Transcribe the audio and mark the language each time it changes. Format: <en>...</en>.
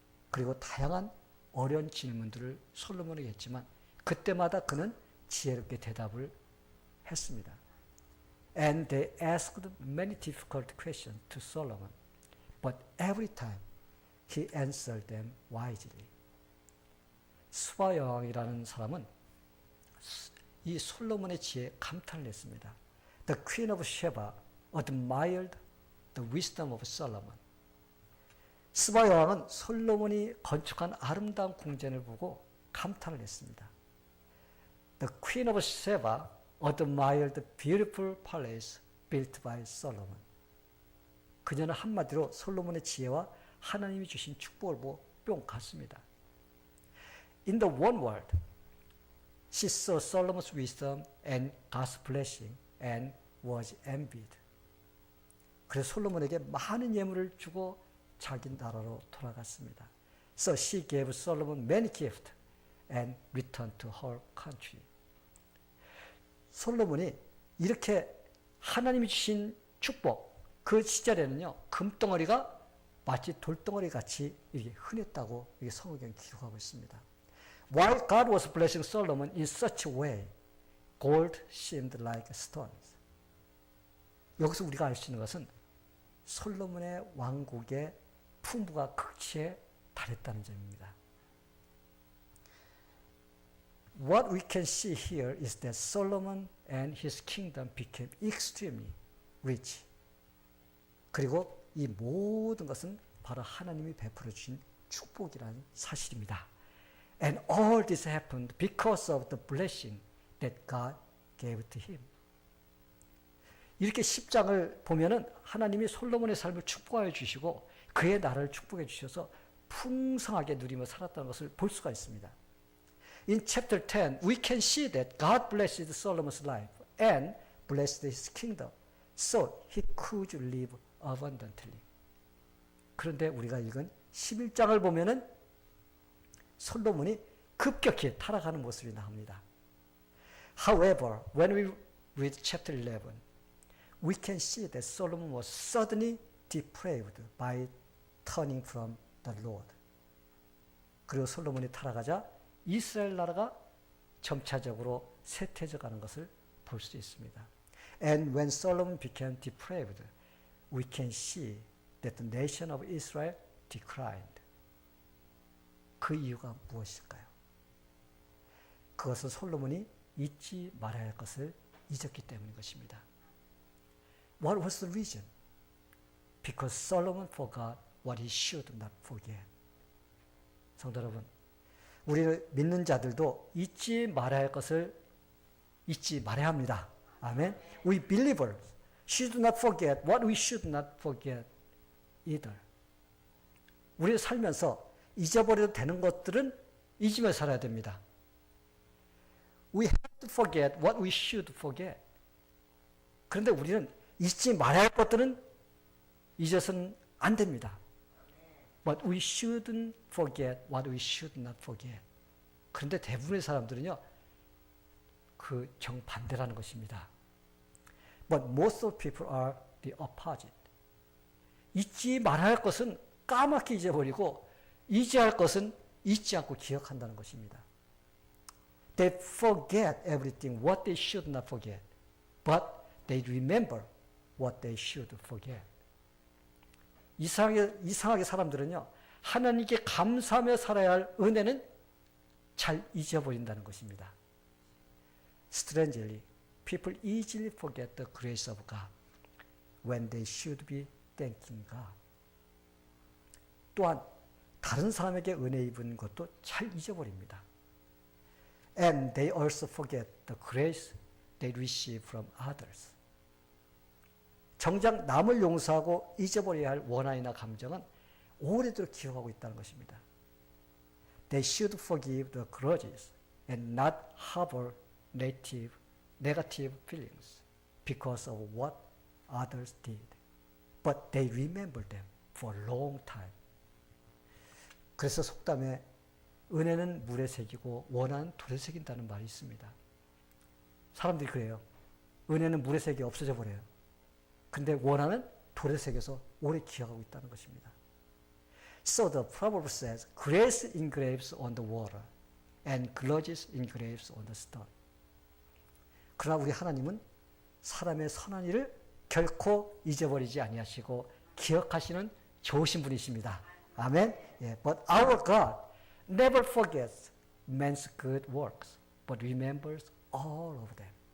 <ko>그리고 다양한 어려운 질문들을 솔로몬에게 했지만 그때마다 그는 지혜롭게 대답을 했습니다.</ko> <en>And they asked many difficult questions to Solomon, but every time he answered them wisely.</en> <ko>스바 여왕이라는 사람은 이 솔로몬의 지혜에 감탄을 했습니다.</ko> <en>The Queen of Sheba admired the wisdom of Solomon.</en> <ko>스바 여왕은 솔로몬이 건축한 아름다운 궁전을 보고 감탄을 했습니다.</ko> <en>The Queen of Sheba admired the beautiful palace built by Solomon.</en> <ko>그녀는 한마디로 솔로몬의 지혜와 하나님이 주신 축복을 보고 뿅 갔습니다.</ko> <en>In the one word, she saw Solomon's wisdom and God's blessing and was envied.</en> <ko>그래서 솔로몬에게 많은 예물을 주고 자기 나라로 돌아갔습니다.</ko> <en>So she gave Solomon many gifts and returned to her country.</en> <ko>솔로몬이 이렇게 하나님이 주신 축복, 그 시절에는요, 금덩어리가 마치 돌덩어리 같이 이렇게 흔했다고 이게 성경이 기록하고 있습니다.</ko> <en>While God was blessing Solomon in such a way, gold seemed like stones.</en> <ko>여기서 우리가 알 수 있는 것은 솔로몬의 왕국의 풍부가 극치에 달했다는 점입니다.</ko> <en>What we can see here is that Solomon and his kingdom became extremely rich.</en> <ko>그리고 이 모든 것은 바로 하나님이 베풀어 주신 축복이라는 사실입니다.</ko> <en>And all this happened because of the blessing that God gave to him.</en> <ko>이렇게 10장을 보면은 하나님이 솔로몬의 삶을 축복하여 주시고 그의 나라를 축복해 주셔서 풍성하게 누리며 살았다는 것을 볼 수가 있습니다.</ko> <en>In chapter 10, we can see that God blessed Solomon's life and blessed his kingdom, so he could live abundantly.</en> <ko>그런데 우리가 읽은 11장을 보면은 솔로몬이 급격히 타락하는 모습이 나옵니다.</ko> <en>However, when we read chapter 11, we can see that Solomon was suddenly depraved by turning from the Lord.</en> <ko>그리고 솔로몬이 타락하자 이스라엘 나라가 점차적으로 쇠퇴져 가는 것을 볼 수 있습니다.</ko> <en>And when Solomon became depraved, we can see that the nation of Israel declined.</en> <ko>그 이유가 무엇일까요? 그것은 솔로몬이 잊지 말아야 할 것을 잊었기 때문인 것입니다.</ko> <en>What was the reason? Because Solomon forgot what he should not forget.</en> <ko>성도 여러분, 우리 믿는 자들도 잊지 말아야 할 것을 잊지 말아야 합니다. 아멘.</ko> <en>We believers should not forget what we should not forget either.</en> <ko>우리 살면서 잊어버려도 되는 것들은 잊으며 살아야 됩니다.</ko> <en>We have to forget what we should forget.</en> <ko>그런데 우리는 잊지 말아야 할 것들은 잊어서는 안 됩니다.</ko> <en>But we shouldn't forget what we should not forget.</en> <ko>그런데 대부분의 사람들은요, 그 정반대라는 것입니다.</ko> <en>But most of people are the opposite.</en> <ko>잊지 말아야 할 것은 까맣게 잊어버리고 잊어야 할 것은 잊지 않고 기억한다는 것입니다.</ko> <en>They forget everything what they should not forget. But they remember what they should forget.</en> <ko>이상하게 사람들은요, 하나님께 감사하며 살아야 할 은혜는 잘 잊어버린다는 것입니다.</ko> <en>Strangely, people easily forget the grace of God when they should be thanking God.</en> <ko>또한 다른 사람에게 은혜 입은 것도 잘 잊어버립니다.</ko> <en>And they also forget the grace they receive from others.</en> <ko>정작 남을 용서하고 잊어버려야 할 원한이나 감정은 오래도록 기억하고 있다는 것입니다.</ko> <en>They should forgive the grudges and not harbor negative feelings because of what others did. But they remember them for a long time.</en> <ko>그래서 속담에 은혜는 물에 새기고 원한은 돌에 새긴다는 말이 있습니다. 사람들이 그래요. 은혜는 물에 새겨 없어져 버려요. 근데 원한은 돌에 새겨서 오래 기억하고 있다는 것입니다.</ko> <en>So the proverb says, grace engraves on the water and grudges engraves on the stone.</en> <ko>그러나 우리 하나님은 사람의 선한 일을 결코 잊어버리지 아니하시고 기억하시는 좋으신 분이십니다. 아멘. 예,</ko> <en>but our God never forgets man's good works, but remembers all of them.</en>